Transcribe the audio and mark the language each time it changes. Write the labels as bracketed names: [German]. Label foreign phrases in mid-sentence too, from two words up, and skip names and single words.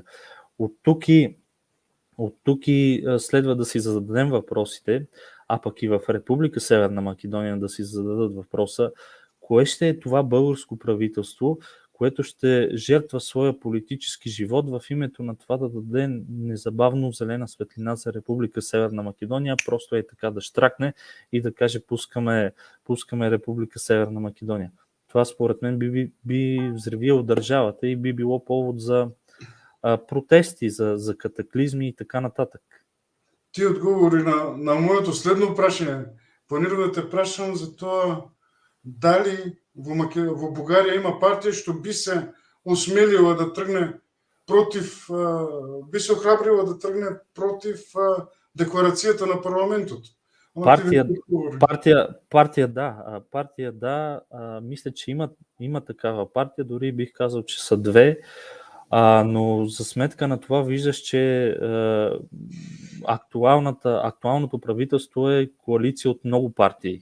[Bulgarian] От тук и следва да си зададем въпросите, а пък и в Република Северна Македония да си зададат въпроса, кое ще е това българско правителство, което ще жертва своя политически живот в името на това да даде незабавно зелена светлина за Република Северна Македония, просто е така да щракне и да каже пускаме Република Северна Македония. Това според мен би взривило държавата и би било повод за протести, за катаклизми и така нататък. [Macedonian] Ти отговори на моето следно прашање. Планирам да те прашам за тоа дали во Бугарија има партија што би се осмелила да тргне против, би се охрабрила да тргне против декларацијата на парламентот. [Bulgarian] Партия да, мисля, че има такава партия, дори бих казал, че са две, но за сметка на това виждаш, че актуалното правителство е коалиция от много партии.